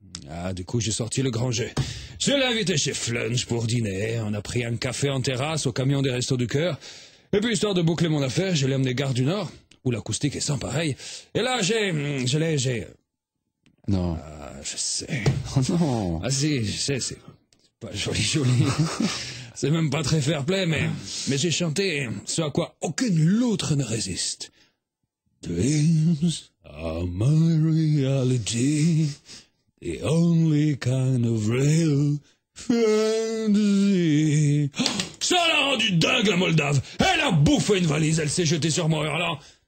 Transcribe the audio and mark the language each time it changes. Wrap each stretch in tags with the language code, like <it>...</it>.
<fr>Ah, du coup, j'ai sorti le grand jeu. Je l'ai invité chez Flunch pour dîner, on a pris un café en terrasse au camion des Restos du Cœur, et puis, histoire de boucler mon affaire, je l'ai emmené Gare du Nord, où l'acoustique est sans pareil, et là, j'ai... Non. Ah, je sais. Oh non. Ah si, je sais, c'est pas joli. C'est même pas très fair-play, mais j'ai chanté ce à quoi aucune autre ne résiste.</fr> <en>Dreams are my reality, the only kind of real fantasy.</en> <fr>Oh, ça l'a rendu dingue, la Moldave. Elle a bouffé une valise, elle s'est jetée sur moi en hurlant.</fr>